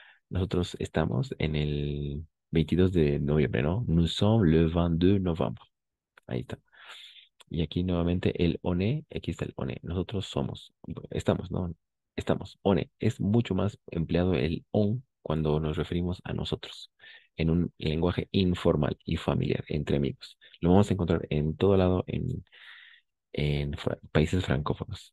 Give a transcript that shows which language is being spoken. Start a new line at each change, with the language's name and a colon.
Spanish: Nosotros estamos en el 22 de noviembre, ¿no?
French: Nous sommes le 22 novembre.
Spanish: Ahí está. Y aquí nuevamente el one, aquí está el one. Nosotros somos, estamos, ¿no? Estamos. One. Es mucho más empleado el on cuando nos referimos a nosotros, en un lenguaje informal y familiar, entre amigos. Lo vamos a encontrar en todo lado en países francófonos.